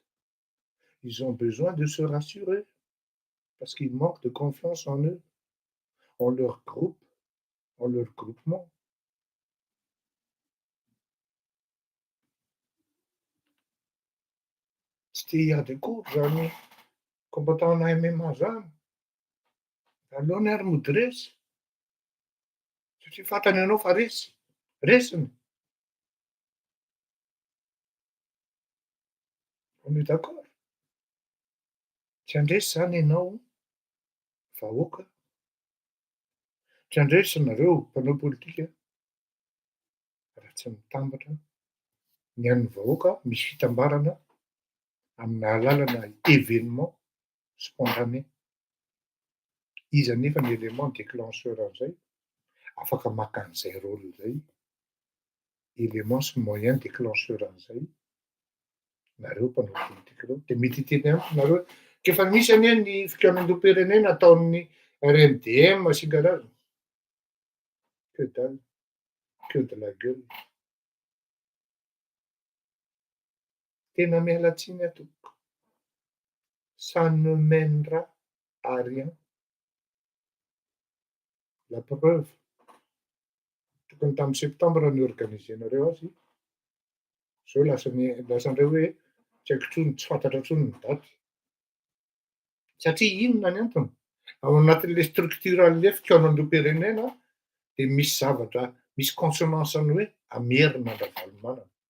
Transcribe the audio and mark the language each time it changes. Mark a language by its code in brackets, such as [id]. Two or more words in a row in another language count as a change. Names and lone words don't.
[fr] Ils ont besoin de se rassurer parce qu'ils manquent de confiance en eux, en leur groupe, en leur groupement. C'était il y a des cours, j'en ai combattant en MMA, [mg] Aloany ary mody resy, satria fantany ianao fa resy, resiny. [fr] On est d'accord. [mg] Tsy handresy zany ianao vahoaka, tsy handresy nareo mpanao politika raha tsy mitambatra ny an'ny vahoaka misy fitambarana amin'ny alalana [fr] événement spontané. [mg] Izy anefa ny [fr] élément déclencheur [mg] an'izay, afaka maka an'izay rôle zay, élément sy [fr] moyen déclencheur [mg] an'izay, nareo mpanao politika reo, de mety hiteny amiko nareo kefa misy anie ny fikambanam-pirenena ataon'ny RMDM sy karazany. [fr] Que dalle, que de la gueule. [mg] Tena miala tsiny ato. [fr] Ça ne mènera à rien. La preuve, [mg] tokony tamin'ny septambra ny organisenareo azy, zao lasan'ireo hoe tsy haiko intsony, tsy fantatra intsony ny daty. Satria inona ny antony? Ao anatin'le strukturan'le fikambanam-pirenena de misy zavatra, misy consonance-ny hoe amerina an-davalombanana.